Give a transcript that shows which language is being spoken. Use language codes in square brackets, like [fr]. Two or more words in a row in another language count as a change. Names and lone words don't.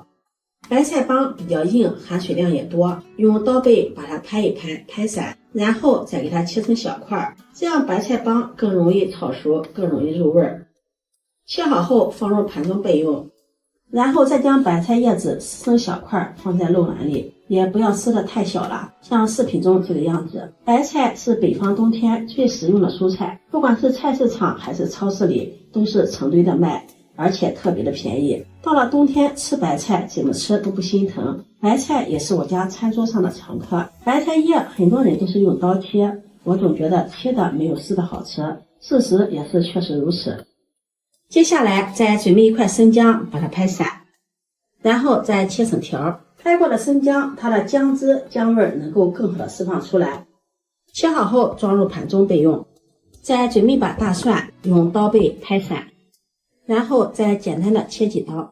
[zh] 白菜幫比較硬，含水量也多，用刀背把它拍一拍，拍散，然後再給它切成小塊，這樣白菜幫更容易炒熟，更容易入味兒。切好後放入盤中備用，然後再將白菜葉子撕成小塊，放在漏籃裡，也不要撕得太小了，像視頻中這個樣子。白菜是北方冬天最實用的蔬菜，不管是菜市場還是超市裡，都是成堆的賣，而且特別的便宜。到了冬天吃白菜怎麼吃都不心疼，白菜也是我家餐桌上的常客。白菜葉很多人都是用刀切，我總覺得切的沒有撕的好吃，事實也是確實如此。接下來再準備一塊生薑，把它拍散，然後再切成條。拍過的生薑，它的薑汁薑味能夠更好的釋放出來。切好後裝入盤中備用。再準備一把大蒜，用刀背拍散，然後再簡單的切幾刀。